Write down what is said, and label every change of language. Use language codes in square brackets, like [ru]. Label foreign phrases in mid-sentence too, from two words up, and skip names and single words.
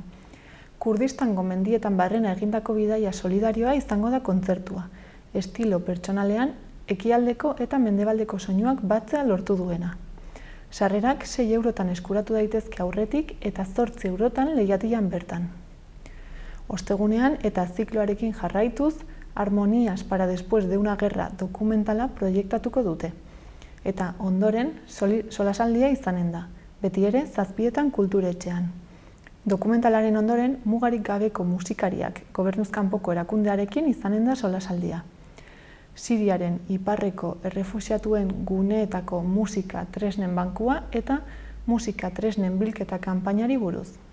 [eu] Kurdistango mendietan barrena egindako bidaia solidarioa izango da kontzertua, estilo pertsonalean, ekialdeko eta mendebaldeko soinuak batzea lortu duena. Sarrerak 6 eurotan eskuratu daitezke aurretik eta 8 eurotan lehiatilan bertan. Ostegunean eta zikloarekin jarraituz, Armonías para después de una guerra dokumentala proiektatuko dute. Eta ondoren, solasaldia izanen da, beti ere 7etan kulturetxean. Dokumentalaren ondoren, mugarik gabeko musikariak gobernuzkanpoko erakundearekin izanen da solasaldia. Siriaren iparreko errefuxiatuen guneetako musika tresnen bankua eta musika tresnen bilketa kanpainari buruz.